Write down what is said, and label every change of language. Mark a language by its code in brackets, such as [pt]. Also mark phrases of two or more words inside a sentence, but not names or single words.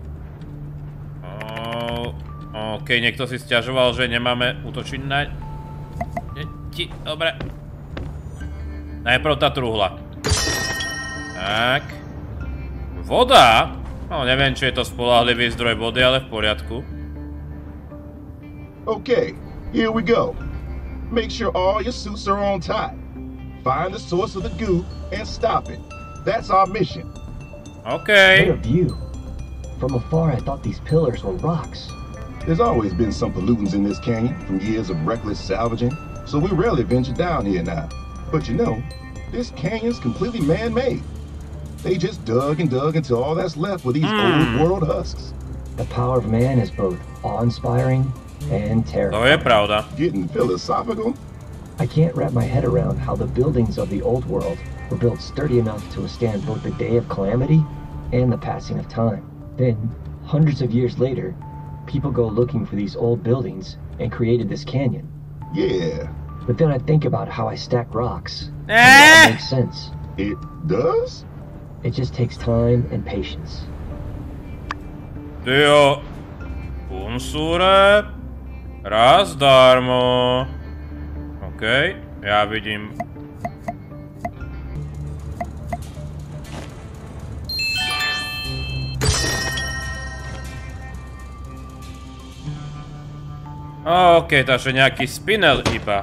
[sk] OK, niekto si sťažoval, že nemáme útočiť na deti. Dobre. Najprv tá truhla. Tak. Voda? No, neviem, či je to spoľahlivý zdroj vody, ale v poriadku. [en] Okay, here we go. Make sure all your suits are on tight. Find the source of the goo and stop it. That's our mission. Okay. What a view. From afar, I thought these pillars were rocks. There's always been some pollutants in this canyon from years of reckless salvaging, so we rarely venture down here now. But you know, this canyon's completely man-made. They just dug and dug until all that's left were these old world husks. The power of man is both awe-inspiring and terrifying. [sk] To je pravda. [en] Getting philosophical? I can't wrap my head around how the buildings of the old world were built sturdy enough to withstand both the day of calamity and the passing of time. Then, hundreds of years later, people go looking for these old buildings and created this canyon. Yeah. But then I think about how I stack rocks, and it all makes sense. It does? It just takes time and patience. [sk] Tyjo, unsure, raz darmo. OK, ja vidím. OK, takže nejaký spinel iba.